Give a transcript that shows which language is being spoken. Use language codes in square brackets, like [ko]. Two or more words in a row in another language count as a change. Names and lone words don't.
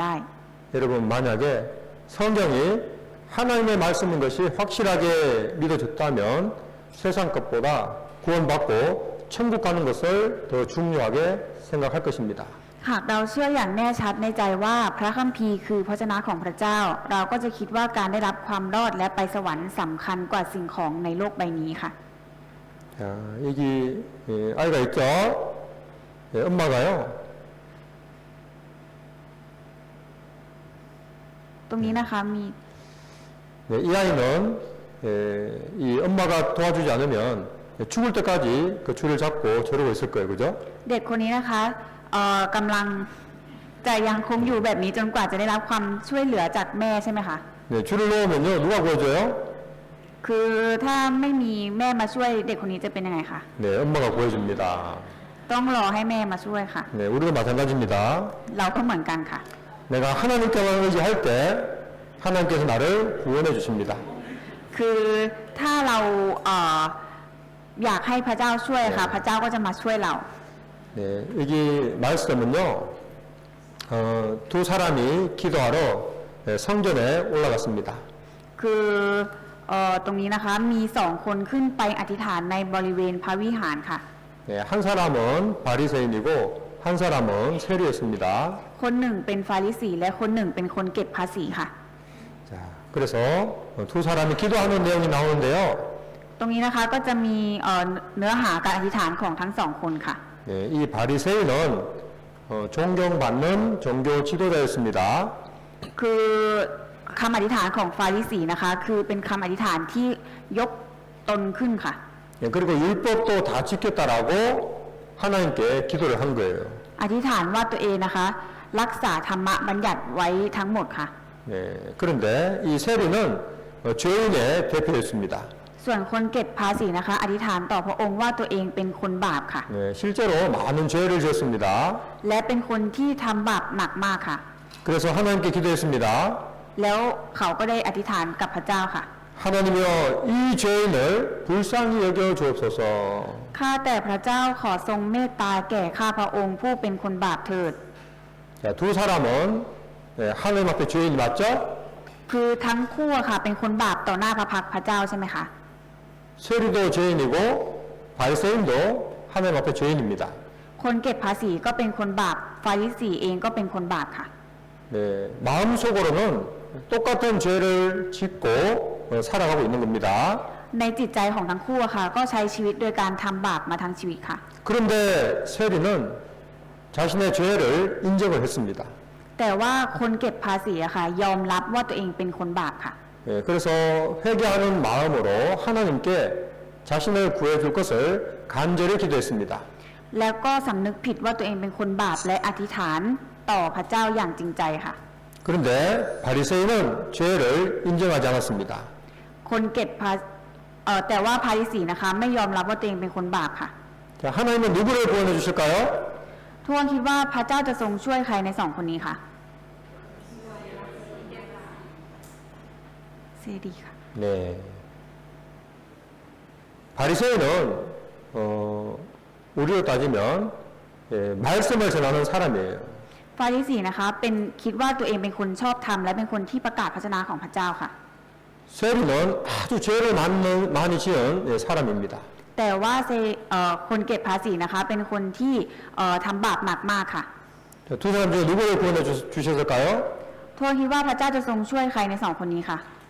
[ko] 여러분 만약에 성경이 하나님의 말씀인 것이 확실하게 믿어졌다면 세상 것보다 구원받고 천국 가는 것을 더 중요하게 생각할 것입니다. [th] หากเราเชื่ออย่างแน่ชัดในใจว่าพระคัมภีร์คือพระชนะของพระเจ้า เราก็จะคิดว่าการได้รับความรอดและไปสวรรค์สำคัญกว่าสิ่งของในโลกใบนี้ค่ะ [ko] 자, 여기 아이가 있죠? 엄마가요. [th] ตรงนี้นะคะมี [ko] 이 아이는 이 엄마가 도와주지 않으면 죽을 때까지 그 줄을 잡고 저러고 있을 거예요, 그죠? [th] เด็กคนนี้นะคะกำลังจะยังคงอยู่แบบนี้จนกว่าจะได้รับความช่วยเหลือจากแม่ใช่ไหมคะ [ko] 네, 줄을 놓으면요, 누가 구해줘요? [th] คือถ้าไม่มีแม่มาช่วยเด็กคนนี้จะเป็นยังไงคะ [ko] 네, 엄마가 구해줍니다. [th] ต้องรอให้แม่มาช่วยค่ะ [ko] 네, 우리도 마찬가지입니다. [th] เราก็เหมือนกันค่ะ [ko] 내가 하나님께만 의지할 때 하나님께서 나를 구원해 주십니다. [th] คือถ้าเราอยากให้พระเจ้าช่วยค่ะ พระเจ้าก็จะมาช่วยเรา [ko] 네, 여기 말씀은요, 두 사람이 기도하러 성전에 올라갔습니다. [th] คือตรงนี้นะคะมีสองคนขึ้นไปอธิษฐานในบริเวณพระวิหารค่ะ [ko] 네, 한 사람은 바리새인이고 한 사람은 세리였습니다. [th] คนหนึ่งเป็นฟาริสีและคนหนึ่งเป็นคนเก็บภาษีค่ะ [ko] 자, 그래서 두 사람이 기도하는 내용이 나오는데요. [th] ตรงนี้นะคะก็จะมีเนื้อหาการอธิษฐานของทั้งสองคนค่ะ [ko] 네, 이 바리새인은 존경받는 종교 지도자였습니다. [th] คือคำอธิษฐานของฟาริสีนะคะ คือเป็นคำอธิษฐานที่ยกตนขึ้นค่ะ [ko] 네, 그리고 율법도 다 지켰다라고 하나님께 기도를 한 거예요. [th] อธิษฐานว่าตัวเองนะคะ รักษาธรรมบัญญัติไว้ทั้งหมดค่ะ [ko] 네, 그런데 이 세리는 죄인의 대표였습니다. [th] ส่วนคนเก็บภาษีนะคะ อธิษฐานต่อพระองค์ว่าตัวเองเป็นคนบาปค่ะ [ko] 네, 실제로 많은 죄를 지었습니다. [th] และเป็นคนที่ทำบาปหนักมากค่ะ [ko] 그래서 하나님께 기도했습니다. [th] แล้วเขาก็ได้อธิษฐานกับพระเจ้าค่ะ [ko] 하나님이여 이 죄인을 불쌍히 여겨 주옵소서. [th] ข้าแต่พระเจ้าขอทรงเมตตาแก่ข้าพระองค์ผู้เป็นคนบาปเถิด [ko] 자, 두 사람은 하나님 앞에 죄인이 맞죠? [th] คือทั้งคู่อะค่ะเป็นคนบาปต่อหน้าพระพักตร์พระเจ้าใช่ไหมคะ [ko] 세리도 죄인이고 바리새인도 하나님 앞에 죄인입니다. [th] คนเก็บภาษีก็เป็นคนบาปฟาริสีเองก็เป็นคนบาปค่ะ [ko] 네, 마음속으로는 똑같은 죄를 짓고 살아가고 있는 겁니다. [th] ในจิตใจของทั้งคู่อะค่ะ ก็ใช้ชีวิตโดยการทำบาปมาทั้งชีวิตค่ะ [ko] 그런데 세리는 자신의 죄를 인정을 했습니다. [th] แต่ว่าคนเก็บภาษีอะค่ะ ยอมรับว่าตัวเองเป็นคนบาปค่ะ [ko] 예, 그래서 회개하는 마음으로 하나님께 자신을 구해줄 것을 간절히 기도했습니다. [th] แล้วก็สำนึกผิดว่าตัวเองเป็นคนบาปและอธิษฐานต่อพระเจ้าอย่างจริงใจค่ะ [ko] 그런데 바리새인은 죄를 인정하지 않았습니다. [th] คนเก็บภาแต่ว่าพาริสีนะคะไม่ยอมรับว่าตัวเองเป็นคนบาปค่ะ [ko] 자, 하나님은 누구를 구원해 주실까요? [th] ทุกคนคิดว่าพระเจ้าจะทรงช่วยใครในสองคนนี้ค่ะเซดีค่ะ [ko] 네. 바리새인은 우리로 따지면 말씀을 전하는 사람이에요. [th] ฟาริสีนะคะเป็นคิดว่าตัวเองเป็นคนชอบธรรมและเป็นคนที่ประกาศพระชนะของพระเจ้าค่ะ [ko] 세리는 아주 죄를 많이 지은 사람입니다. [th] แต่ว่าคนเก็บภาษีนะคะเป็นคนที่ทำบาปหนักมากค่ะ [ko] 자, 두 사람 중에 누구를 구원해 주셨을까요? [th] ทุกคนคิดว่าพระเจ้าจะทรงช่วยใครในสองคนนี้ค่ะ